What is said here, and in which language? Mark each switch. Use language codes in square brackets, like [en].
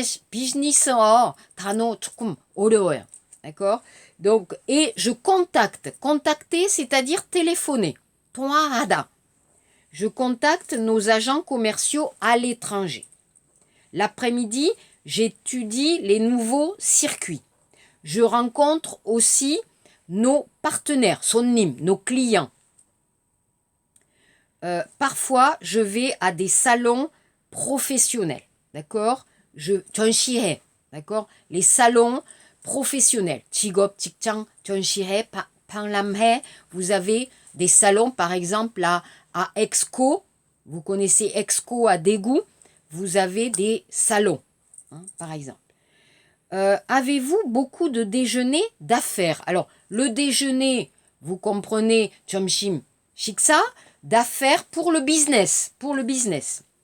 [ko] 비즈니스어 단어 조금 어려워요. [fr] D'accord? Donc, et je contacte. Contacter, c'est-à-dire téléphoner. [ko] 통화하다. [fr] Je contacte nos agents commerciaux à l'étranger. L'après-midi, j'étudie les nouveaux circuits. Je rencontre aussi nos partenaires, 손님, nos clients. Parfois, je vais à des salons professionnels. D'accord? 전시회. D'accord? Les salons professionnels. [ko] 직업, 직장, 전시회, 박람회. [fr] Vous avez des salons, par exemple, à Exco. Vous connaissez Exco à Daegu. Vous avez des salons, hein, par exemple. Avez-vous beaucoup de déjeuners d'affaires? Alors, le déjeuner, vous comprenez, [ko] 점심, 식사, [fr] d'affaires pour le business. Pour le business.